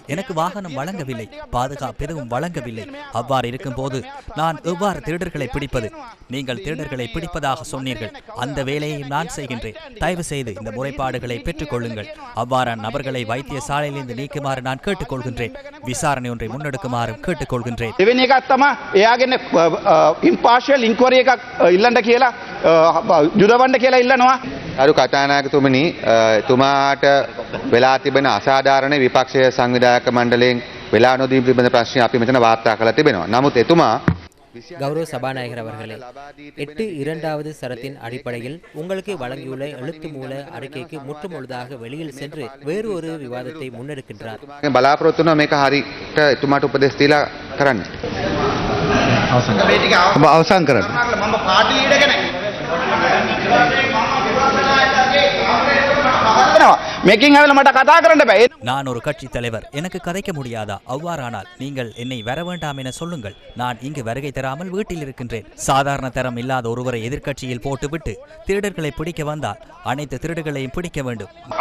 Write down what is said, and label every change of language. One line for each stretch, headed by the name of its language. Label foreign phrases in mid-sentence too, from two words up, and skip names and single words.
Tamil: எனக்கு வாகனம் வழங்கவில்லை, பாதுகாப்பு எதுவும் வழங்கவில்லை. அவ்வாறு இருக்கும் போது நான் எவ்வாறு திருடர்களை பிடிப்பது? நீங்கள் திருடர்களை பிடிப்பதாக சொன்னீர்கள். அந்த வேலையை நான் செய்கின்றேன். தயவு செய்து இந்த முறைப்பாடுகளை பெற்றுக் அவ்வாறான நபர்களை வைத்தியசாலையிலிருந்து நீக்குமாறு நான் கேட்டுக்கொள்கின்றேன். விசாரணை ஒன்றை முன்னெடுக்குமாறும் கேட்டுக்கொள்கின்றேன்.
Sinhala: අරු කතානායකතුමනි, තුමාට වෙලා තිබෙන අසාධාරණ විපක්ෂය සංවිධායක මණ්ඩලයෙන් වෙලා නොදීම පිළිබඳ ප්‍රශ්න අපි මෙතන වාර්තා කරලා තිබෙනවා. නමුත් එතුමා
Tamil: கௌரவ சபாநாயகர் அவர்களே, 8(2) சரத்தின் அடிப்படையில் உங்களுக்கு வழங்கியுள்ள எழுத்து மூல அறிக்கைக்கு முற்றுமுழுதாக வெளியில் சென்று வேறு ஒரு விவாதத்தை முன்னெடுக்கின்றார்.
Sinhala: බලාපොරොත්තු වෙනවා මේක හරියට එතුමාට උපදෙස් දීලා කරන්න. අවසන් කරන්න.
Tamil: நான் ஒரு கட்சி தலைவர், எனக்கு கதைக்க முடியாதா? அவ்வாறானால் நீங்கள் என்னை வர வேண்டாம் என சொல்லுங்கள். நான் இங்கு வருகை தராமல் வீட்டில் இருக்கின்றேன். சாதாரண தரம் இல்லாத ஒருவரை எதிர்க்கட்சியில் போட்டுவிட்டு திருடர்களை பிடிக்க வந்தால் அனைத்து திருடர்களையும் பிடிக்க வேண்டும்.